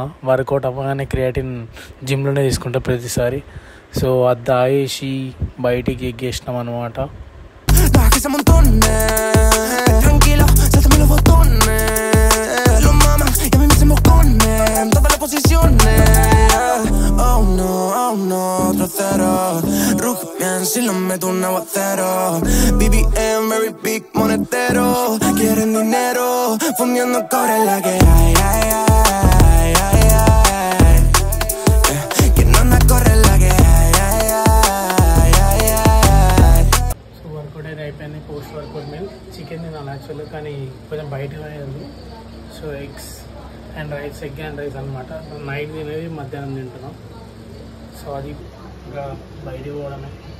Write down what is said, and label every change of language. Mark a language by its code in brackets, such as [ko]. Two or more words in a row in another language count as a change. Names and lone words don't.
[te] వర్కౌట్ అవ్వగానే [en] creatine gymlone [te] తీసుకుంటా ప్రతిసారి. సో అది తాగేసి బయటికి ఎగ్గేసినాం అనమాట. [es] Si lo meto un aguacero, BBM, [en] very big [es] monetero, quieren dinero, fundiendo cobre la que hay, ay, ay, ay, ay, que no anda corre la que hay, ay, ay, ay, ay. [en] so workout [te] అయితే అయిపోయింది. [en] post workout meal chicken [te] తినాలి యాక్చువల్లీ, కానీ కొంచెం బయట లేదు. సో [en] egg and rice [te] అనమాట. నైట్ తినేది మధ్యాహ్నం తింటున్నాం. సో అది ఇంకా బయటికి పోవడమే.